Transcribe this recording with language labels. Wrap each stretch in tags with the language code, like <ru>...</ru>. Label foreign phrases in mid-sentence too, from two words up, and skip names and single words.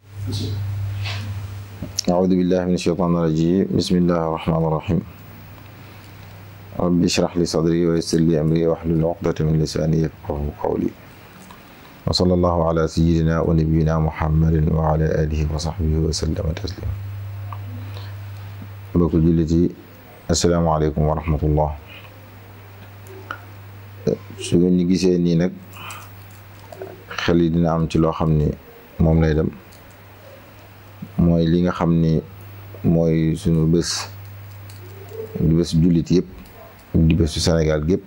<ar>أعوذ بالله من الشيطان الرجيم. بسم الله الرحمن الرحيم. رب اشرح لي صدري ويسر لي أمري واحلل عقدة من لساني يفقهوا قولي. وصلى الله على سيدنا ونبينا محمد وعلى آله وصحبه وسلم تسليما.</ar> <wo>mbokk jullit yi,</wo> <ar>السلام عليكم ورحمة الله.</ar> <wo>su ngeen ñu gisee nii nag xel yi dina am ci loo xam ni moom lay dem, mooy li nga xam ni mooy sunu bés di bés jullit yëpp di bésu Sénégal gépp.</wo>